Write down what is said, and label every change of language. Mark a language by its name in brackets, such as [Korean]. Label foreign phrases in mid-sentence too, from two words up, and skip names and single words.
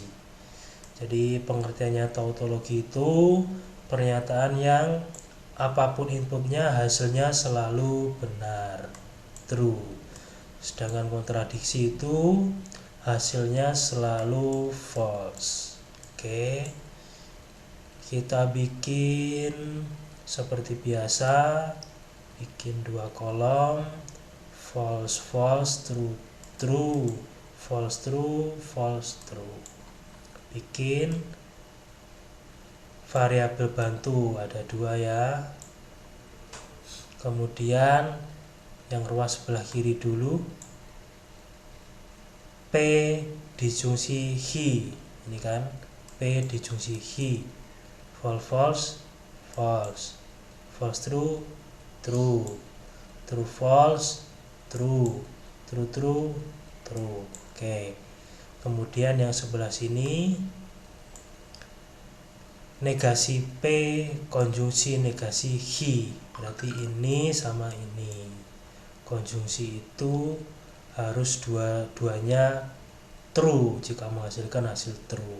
[Indonesian] Jadi pengertiannya tautologi itu pernyataan yang apapun inputnya hasilnya selalu benar, true. Sedangkan kontradiksi itu hasilnya selalu false. Oke, kita bikin seperti biasa, bikin dua kolom, [English] false false, true true, false true, false true. [Indonesian] Bikin variabel bantu ada dua ya. Kemudian yang ruas sebelah kiri dulu, P disjungsi Hi, ini kan P disjungsi Hi. [English] False false, false. False true, true. True false, true. True true, true. [Indonesian] Oke. Kemudian yang sebelah sini, negasi P konjungsi negasi Hi, berarti ini sama ini. Konjungsi itu harus dua-duanya true jika menghasilkan hasil true.